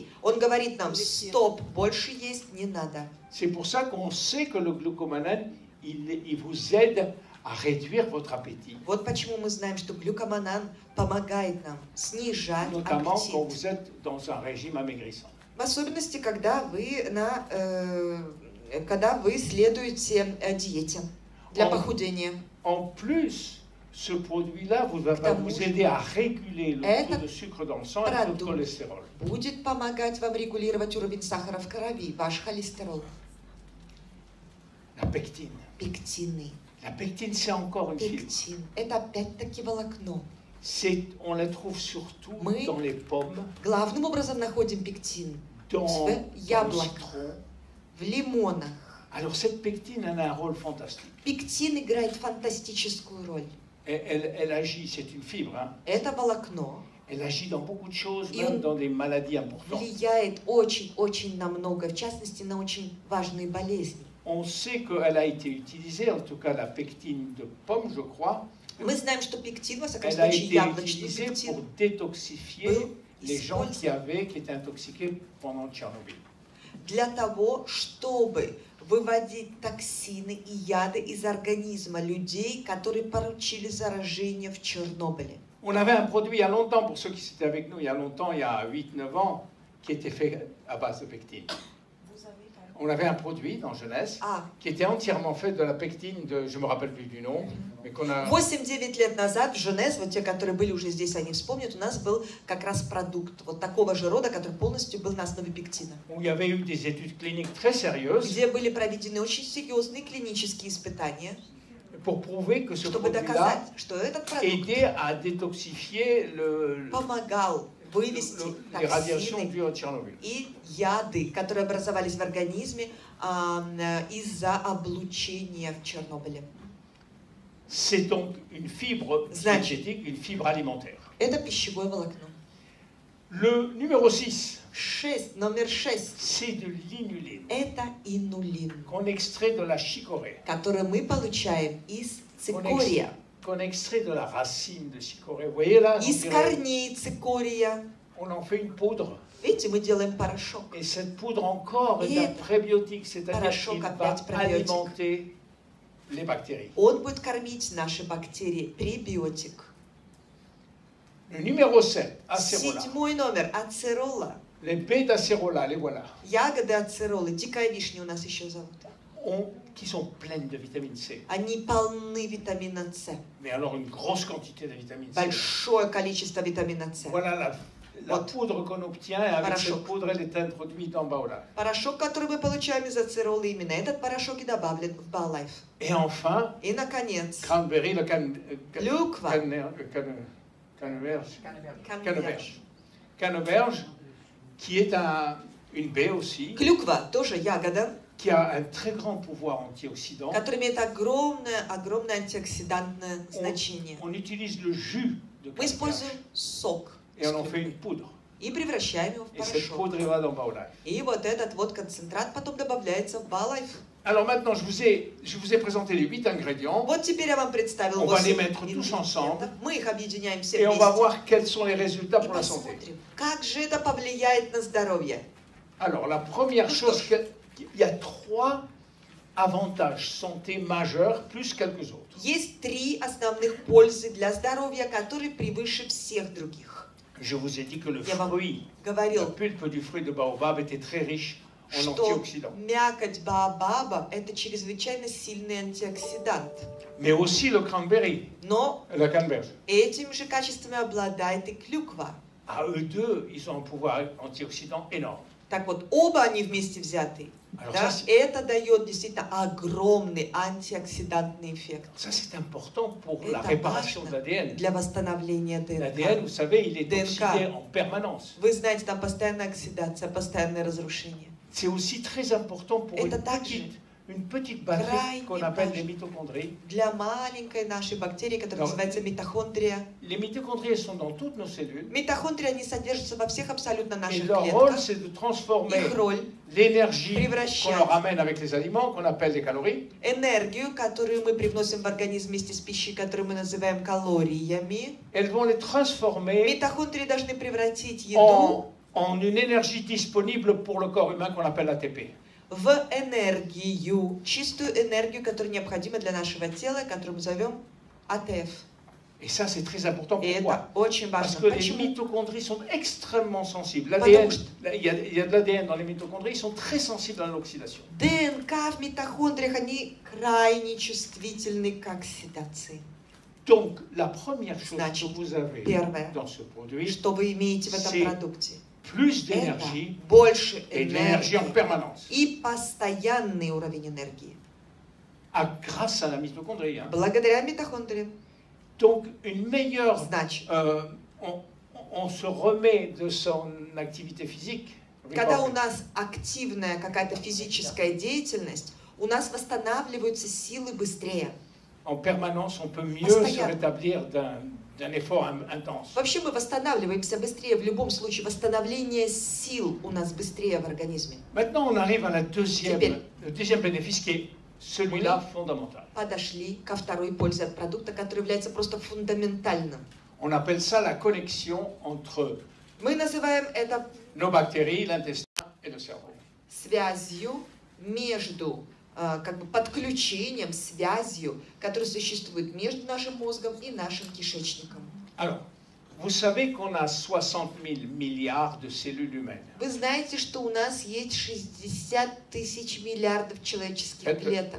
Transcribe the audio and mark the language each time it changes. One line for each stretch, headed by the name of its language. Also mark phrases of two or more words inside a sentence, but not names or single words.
Russian: Он говорит нам: стоп, больше есть не надо.
French: C'est pour ça qu'on sait que le glucomanane, il vous aide à réduire votre appétit.
Russian: Вот почему мы знаем, что глюкоманан помогает нам снижать
French: Notamment quand
Russian: аппетит.
French: vous êtes dans un régime amaigrissant.
Russian: В особенности, когда вы следуете диете для похудения.
French: En plus, ce produit-là va vous aider à réguler le taux de sucre dans le sang et le taux de cholestérol.
Russian: Будет помогать вам регулировать уровень сахара в крови, ваш холестерол.
French: La pectine.
Russian: Пектины.
French: La pectine, c'est encore une fibre.
Russian: Пектин. Это опять-таки волокно.
French: On la trouve surtout dans les pommes,
Russian: Главным образом находим пектин
French: dans
Russian: в
French: le
Russian: яблоках,
French: citron.
Russian: в лимонах.
French: Alors cette pectine, elle a un rôle fantastique.
Russian: Пектин играет фантастическую роль.
French: Elle agit, c'est une fibre, hein.
Russian: Это волокно
French: Elle agit dans beaucoup de choses, Et même dans des maladies importantes.
Russian: влияет очень-очень на много, в частности, на очень важные болезни.
French: On sait qu'elle a été utilisée, en tout cas la pectine de pomme, je crois.
Russian: Мы знаем, что пектин, во всяком
French: Elle a
Russian: случае,
French: été
Russian: яблочный
French: utilisée pour
Russian: пектин,
French: détoxifier
Russian: был
French: les gens
Russian: использован
French: qui étaient intoxiqués pendant Tchernobyl.
Russian: для того, чтобы выводить токсины и яды из организма людей, которые получили заражение в Чернобыле.
French: On avait un produit il y a longtemps, pour ceux qui étaient avec nous il y a longtemps, il y a 8-9 ans, qui était fait à base de pectine. On avait un produit dans Jeunesse qui était entièrement fait de la pectine, je ne me rappelle plus du nom, mais qu'on a...
Russian: 8-9 лет назад в Женес, вот те, которые были уже здесь, они вспомнят, у нас был как раз продукт вот такого же рода, который полностью был на основе пектина.
French: Où il y avait eu des études cliniques très sérieuses.
Russian: Где были проведены очень серьезные клинические испытания,
French: pour prouver que ce
Russian: чтобы доказать, что этот продукт
French: aidait à détoxifier
Russian: помогал вывести
French: les radiations
Russian: токсины
French: dues à Tchernobyl.
Russian: и яды, которые образовались в организме из-за облучения в Чернобыле.
French: C'est donc une fibre synthétique, une fibre alimentaire.
Russian: Это пищевое волокно.
French: Le numéro 6,
Russian: Номер 6.
French: c'est de l'inuline,
Russian: Это инулин,
French: qu'on extrait de la chicorée,
Russian: который мы получаем из цикория,
French: qu'on extrait de la racine de chicorée. Vous voyez là,
Russian: из корней цикория.
French: on en fait une poudre.
Russian: Видите, мы делаем порошок.
French: Et cette poudre encore est un prébiotique, c'est-à-dire qu'il va alimenter les bactéries.
Russian: Он будет кормить наши бактерии, пребиотик.
French: Le numéro 7, acérola.
Russian: 7 номер, ацерола.
French: Les baies d'acérola, les voilà.
Russian: Ягоды ацеролы, дикая вишня у нас еще зовут.
French: Qui sont pleines de vitamine C.
Russian: Они полны витамина С.
French: Mais alors une grosse quantité de vitamine C.
Russian: Большое количество витамина С.
French: Voilà la poudre qu'on obtient, et avec cette poudre, elle est introduite en Baola.
Russian: Порошок, который мы получаем из ацеролы, именно этот порошок и добавлен в Баолайф.
French: Et enfin,
Russian: и наконец,
French: cranberry, le
Russian: клюква.
French: Canneberge, qui est une baie aussi.
Russian: Клюква тоже ягода,
French: qui a un très grand pouvoir antioxydant.
Russian: Который имеет огромное антиоксидантное значение.
French: On utilise le jus de
Russian: Мы используем сок.
French: Et on en fait une poudre.
Russian: И превращаем его в порошок.
French: Et cette poudre va dans Baolife.
Russian: И вот этот вот концентрат потом добавляется в Baolife.
French: Alors maintenant, je vous ai présenté les 8 ingrédients.
Russian: Вот теперь я вам представил 8
French: On va les mettre tous ensemble.
Russian: Мы их объединяем все
French: Et
Russian: вместе.
French: on va voir quels sont les résultats pour la santé.
Russian: Посмотрим, как же это повлияет на здоровье.
French: Alors, la première chose, il y a 3 avantages santé majeurs, plus quelques autres.
Russian: Есть 3 основных пользы для здоровья, которые превыше всех других.
French: Je vous ai dit que le fruit, la pulpe du fruit de baobab était très riche en antioxydants.
Russian: Мякоть баобаба – это чрезвычайно сильный антиоксидант.
French: Mais aussi le cranberry, la canneberge.
Russian: Этим же качествами обладает и клюква.
French: À eux deux, ils ont un pouvoir antioxydant énorme.
Russian: Так вот, оба они вместе взяты. Да, это дает действительно огромный антиоксидантный эффект.
French: Ça, c'est important pour la réparation de l'ADN.
Russian: Для восстановления ДНК.
French: L'ADN, vous savez, il est oxydé en permanence.
Russian: Вы знаете, там постоянная оксидация, постоянное разрушение.
French: C'est aussi très important pour une petite batterie qu'on appelle les mitochondries.
Russian: Для маленькой нашей бактерии, которая называется митохондрия.
French: Les mitochondries sont dans toutes nos cellules.
Russian: Митохондрии, они содержатся во всех абсолютно наших клетках.
French: Et leur rôle, c'est de transformer l'énergie qu'on leur amène avec les aliments, qu'on appelle les calories.
Russian: Энергию, которую мы привносим в организм вместе с пищей, которую мы называем калориями.
French: Elles vont les transformer.
Russian: Митохондрии должны превратить еду
French: en une énergie disponible pour le corps humain qu'on appelle ATP.
Russian: В энергию, чистую энергию, которая необходима для нашего тела, которую мы зовем АТФ.
French: Et ça, c'est très important.
Russian: И
French: Pourquoi?
Russian: это очень
French: Parce
Russian: важно.
French: que les
Russian: Почему?
French: mitochondries sont extrêmement sensibles.
Russian: Потому
French: L'ADN,
Russian: что-
French: il y a de l'ADN dans les mitochondries, ils sont très sensibles à l'oxydation.
Russian: ДНК в митохондриях, они крайне чувствительны к оксидации.
French: Donc, la première chose
Russian: Значит,
French: que vous avez
Russian: первое,
French: dans ce produit,
Russian: что вы имеете в этом
French: c'est
Russian: продукте,
French: plus
Russian: это
French: d'énergie
Russian: больше
French: et de l'énergie en
Russian: энергии
French: permanence.
Russian: и постоянный уровень энергии.
French: Grâce à la mitochondrie. Hein.
Russian: Благодаря митохондриям.
French: Donc, une meilleure...
Russian: Значит,
French: on se remet de son activité physique.
Russian: когда у нас активная какая-то физическая деятельность, у нас восстанавливаются силы быстрее.
French: En permanence, on peut mieux
Russian: Постоянно.
French: se rétablir d'un effort intense.
Russian: Вообще мы восстанавливаемся быстрее. В любом случае, восстановление сил у нас быстрее в организме.
French: Maintenant, on arrive à
Russian: Теперь.
French: le deuxième bénéfice qui est celui-là fondamental.
Russian: Подошли ко второй пользе от продукта, который является просто фундаментальным.
French: On appelle ça la connexion entre
Russian: Мы называем это
French: nos bactéries, l'intestin et le cerveau.
Russian: связью между, как бы подключением, связью, которая существует между нашим мозгом и нашим кишечником.
French: Alors, vous savez qu'on a 60 000 milliards de cellules humaines.
Russian: Вы знаете, что у нас есть 60 тысяч миллиардов человеческих клеток.